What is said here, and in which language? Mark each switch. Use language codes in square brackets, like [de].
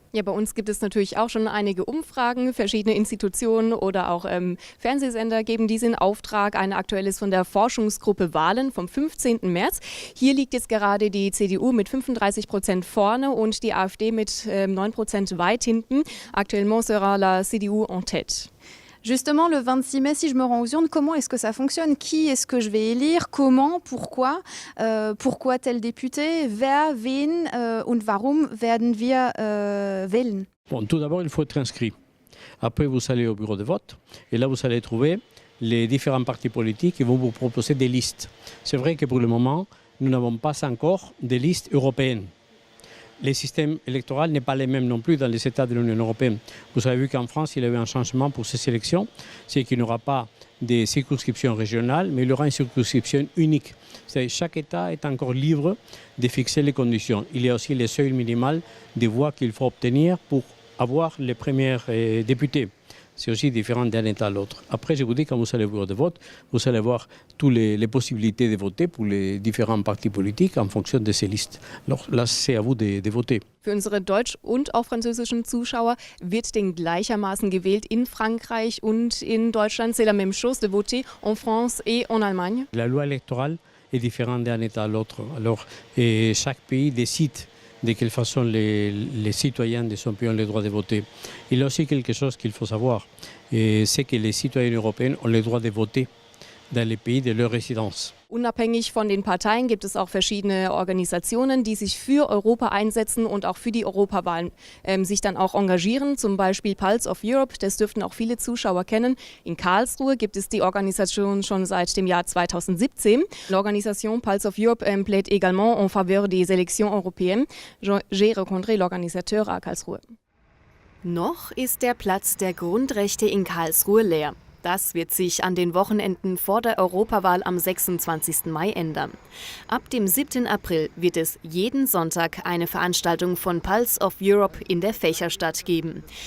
[de] Ja, bei uns gibt es natürlich auch schon einige Umfragen. Verschiedene Institutionen oder auch Fernsehsender geben diese in Auftrag. Eine aktuelle ist von der Forschungsgruppe Wahlen vom 15. März. Hier liegt jetzt gerade die CDU mit 35% vorne und die AfD mit 9% weit hinten. [fr] Actuellement sera la CDU en tête. Justement, le 26 mai, si je me rends aux urnes, comment est-ce que ça fonctionne? Qui est-ce que je vais élire? Comment? Pourquoi? Pourquoi tel député? [de] Wer, wen und warum werden wir wählen? [fr] Bon, tout d'abord, il faut être inscrit. Après, vous allez au bureau de vote et là, vous allez trouver les différents partis politiques qui vont vous proposer des listes. C'est vrai que pour le moment, nous n'avons pas encore de listes européennes. Le système électoral n'est pas le même non plus dans les États de l'Union européenne. Vous avez vu qu'en France, il y a eu un changement pour ces élections. C'est qu'il n'y aura pas de circonscriptions régionales, mais il y aura une circonscription unique. C'est-à-dire chaque État est encore libre de fixer les conditions. Il y a aussi les seuils minimales de voix qu'il faut obtenir pour avoir les premiers députés. C'est aussi différent d'un État à l'autre. Après, je vous dis, quand vous allez au bureau de vote, vous allez voir toutes les possibilités de voter pour les différents partis politiques en fonction de ces listes. Alors là, c'est à vous de voter. [de] Für unsere deutsch- und auch französischen Zuschauer wird denn gleichermaßen gewählt in Frankreich und in Deutschland. [fr] C'est la même chose de voter en France et en Allemagne. La loi électorale est différente d'un État à l'autre. Alors, chaque pays décide de quelle façon les citoyens de son pays ont le droit de voter. Il y a aussi quelque chose qu'il faut savoir, c'est que les citoyens européens ont le droit de voter dans les pays de leur résidence. [de] Unabhängig von den Parteien gibt es auch verschiedene Organisationen, die sich für Europa einsetzen und auch für die Europawahlen sich dann auch engagieren. Zum Beispiel Pulse of Europe, das dürften auch viele Zuschauer kennen. In Karlsruhe gibt es die Organisation schon seit dem Jahr 2017. [fr] L'organisation Pulse of Europe plaide également en faveur des élections européennes. J'ai rencontré l'organisateur à Karlsruhe. [de] Noch ist der Platz der Grundrechte in Karlsruhe leer. Das wird sich an den Wochenenden vor der Europawahl am 26. Mai ändern. Ab dem 7. April wird es jeden Sonntag eine Veranstaltung von Pulse of Europe in der Fächerstadt geben.